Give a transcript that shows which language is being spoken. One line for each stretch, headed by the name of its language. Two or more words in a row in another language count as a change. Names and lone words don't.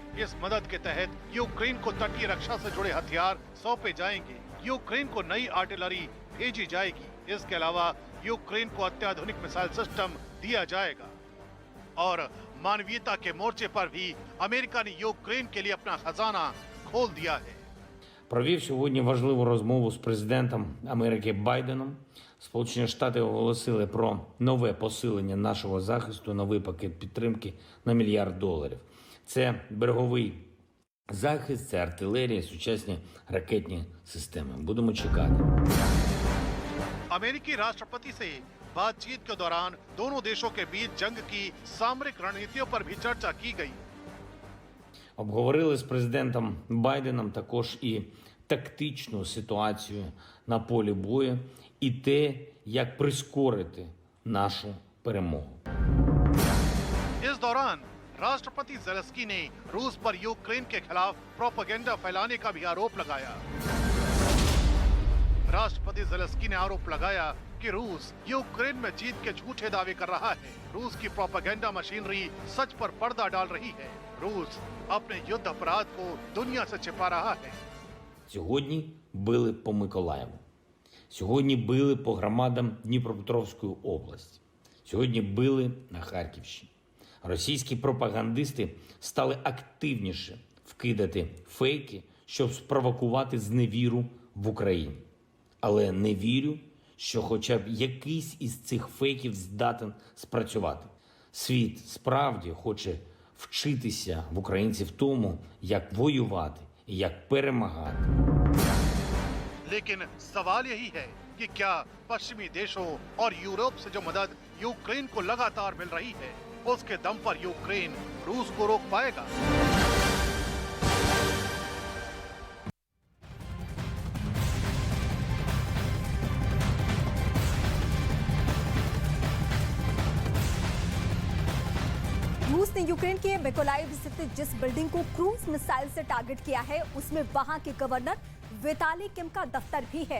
Hindi: इस मदद के तहत यूक्रेन को तटीय रक्षा से जुड़े हथियार सौंपे जाएंगे। यूक्रेन को नई आर्टिलरी भेजी जाएगी। इसके अलावा यूक्रेन को अत्याधुनिक
English: missile system
Hindi: दिया जाएगा। और मानवीयता के मोर्चे पर भी अमेरिका ने यूक्रेन के लिए अपना खजाना खोल दिया है।
Ukrainian: Провів сьогодні важливу розмову з президентом Америки Байденом. Сполучені Штати оголосили про нове посилення нашого захисту, новий пакет підтримки на $1 мільярд. Це береговий захист, це артилерія, сучасні ракетні системи. Будемо чекати.
Hindi: अमेरिकी राष्ट्रपति से बातचीत के दौरान दोनों देशों के बीच जंग की सामरिक रणनीतियों पर भी चर्चा की गई।
Ukrainian: Обговорили з президентом Байденом також і тактичну ситуацію на полі бою, і те, як прискорити нашу перемогу.
Hindi: इस दौरान राष्ट्रपति ज़ेलेंस्की ने रूस पर यूक्रेन के खिलाफ प्रोपेगेंडा फैलाने का भी आरोप लगाया। राष्ट्रपति ज़ेलेंस्की ने आरोप लगाया कि रूस यूक्रेन में जीत के झूठे दावे कर रहा है। रूस की
English: propaganda machinery
Hindi: सच पर पर्दा डाल रही है। रूस अपने युद्ध अपराध को दुनिया से छिपा रहा है।
Ukrainian: Сьогодні били по Миколаєву. Сьогодні били по громадам Дніпропетровської області. Сьогодні били на Харківщині. Російські пропагандисти стали активніше вкидати фейки, щоб спровокувати зневіру в Україні. Але не вірю, що хоча б якийсь із цих фейків здатен спрацювати. Світ справді хоче вчитися в українців тому, як воювати і як перемагати.
Hindi: लेकिन सवाल यही है कि क्या पश्चिमी देशों और यूरोप से जो मदद यूक्रेन को लगातार मिल रही है, उसके दम पर यूक्रेन रूस को रोक पाएगा? रूस ने यूक्रेन के मिकोलाइव स्थित जिस बिल्डिंग को
English: cruise missile
Hindi: से टारगेट किया है, उसमें वहां के गवर्नर विताली किम का दफ्तर भी है।